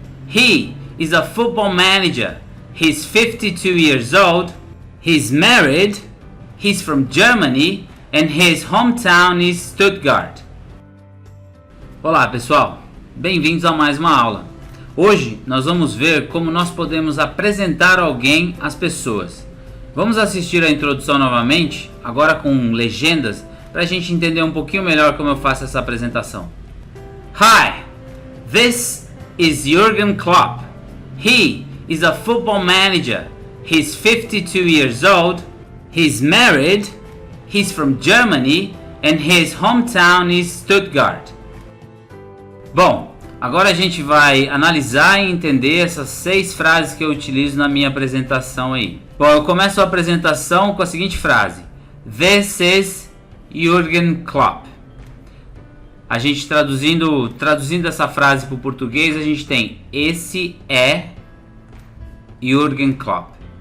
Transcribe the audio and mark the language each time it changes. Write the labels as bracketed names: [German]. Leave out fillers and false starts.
[English] He is a football manager. He's 52 years old. He's married. He's from Germany and his hometown is Stuttgart. [Portuguese] Olá, pessoal. Bem-vindos a mais uma aula. Hoje nós vamos ver como nós podemos apresentar alguém às pessoas. Vamos assistir a introdução novamente, agora com legendas, para a gente entender um pouquinho melhor como eu faço essa apresentação. [English] Hi, this is Jurgen Klopp. He is a football manager. He's 52 years old. He's married. He's from Germany and his hometown is Stuttgart. [Portuguese] Bom, agora a gente vai analisar e entender essas 6 frases que eu utilizo na minha apresentação aí. Bom, eu começo a apresentação com a seguinte frase: [English] This is Jurgen Klopp. [Portuguese] A gente traduzindo essa frase para o português, a gente tem: esse é Jurgen Klopp.